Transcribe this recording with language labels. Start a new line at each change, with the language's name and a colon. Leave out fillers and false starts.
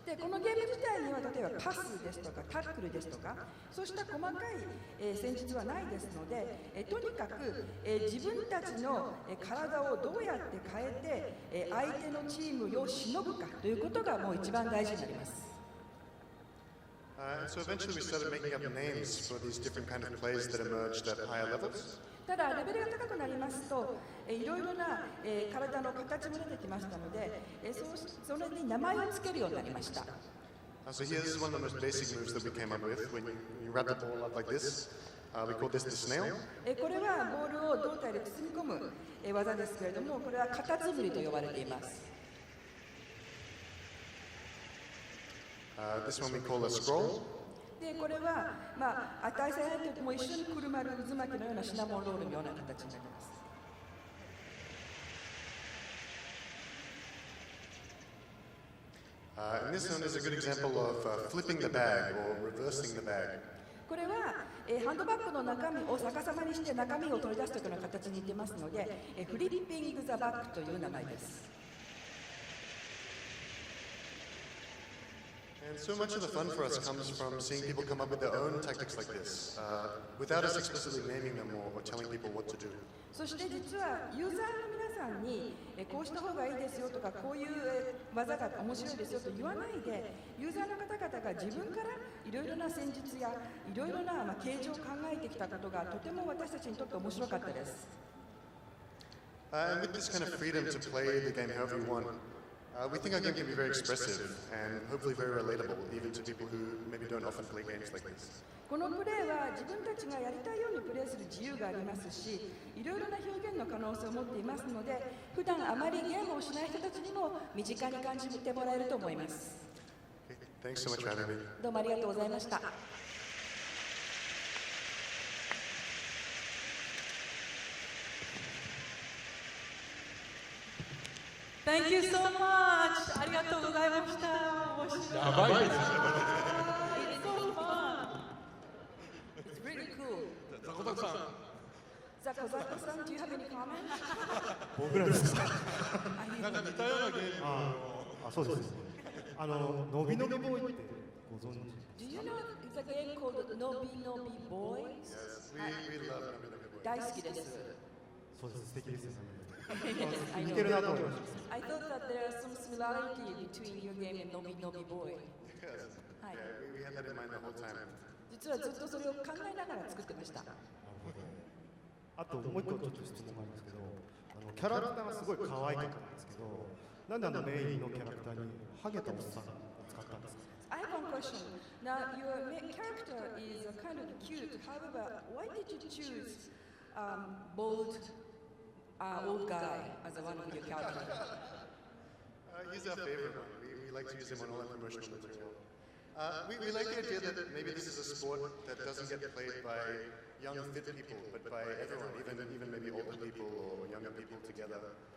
Japanese: でこのゲーム自体には例えばパスですとかタックルですとかそうした細かい、戦術はないですので、とにかく、自分たちの体をどうやって変えて、相手のチームをしのぐかということがもう一番大事になります。
English: So eventually we started making up names for these different kind of plays that emerged at higher levels.
Japanese: ただレベルが高くなりますと、いろいろな、体の形も出てきましたので、それに名前をつけるようになりました。
English: So here, this is one of the most basic moves that we came up with. When you wrap the ball up like this, We call this the snail.
Japanese: これはボールを胴体で包み込む技ですけれども、これはカタツムリと呼ばれています。
English: This one we call a scroll.
Japanese: でこれは、値差やとも一緒にくるまる渦巻きのようなシナモンロールのような形になります。
English: And this one is a good example of flipping the bag or reversing the bag.
Japanese: これは、ハンドバッグの中身を逆さまにして中身を取り出すというような形に似てますので、フリッピング・ザ・バッグという名前です。
English: And so much of the fun for us comes from seeing people come up with their own tactics like this, without us explicitly naming them or telling people what to do.
Japanese: そして実はユーザーの皆さんにこうした方がいいですよとかこういう技が面白いですよと言わないで、ユーザーの方々が自分からいろいろな戦術やいろいろな形状を考えてきたことがとても私たちにとって面白かったです。
English: And with this kind of freedom to play the game however you want, we think our game can be very expressive and hopefully very relatable, even to people who maybe don't often play games like this.
Japanese: このプレーは自分たちがやりたいようにプレーする自由がありますし、いろいろな表現の可能性を持っていますので、普段あまりゲームをしない人たちにも身近に感じてもらえると思います。
English: Thanks so much for having me.
Japanese: どうもありがとうございました。
English: Thank you so much!
Japanese: ありがとうございました。やばいですね。
English: It's so fun! It's really cool.
Japanese: ザコザコさん。
English: ザコザコさん、do you have any comments?
Japanese: 僕らですか。なんか似たようなゲームを。そうです。のびのびボーイってご存知？
English: Do you know it's a game called Nobi Nobi Boys? Yes, we love Nobi Nobi Boys.
Japanese: 大好きです。そうです。素敵ですよね。
English: I
Japanese: 似てるなと思いました。
English: I thought that there is some similarity between your game and Nobi Nobi Boy. Yes.
Japanese: はい。
English: Yeah, we had that in mind the whole time.
Japanese: 実はずっとそれを考えながら作ってました。あともう一個ちょっと質問があるんですけど、キャラクターがすごい可愛かったんですけど、なんでメインのキャラクターにハゲたおっさんを使ったんですか？
English: I have one question. Now, your main character is kind of cute. However, why did you choose bald old guy as one of your characters? He's our favorite one. We like to use him on all our promotional material. We like the idea that maybe this is a sport that doesn't get played by young, fit people, but by everyone, even maybe older people or younger people together.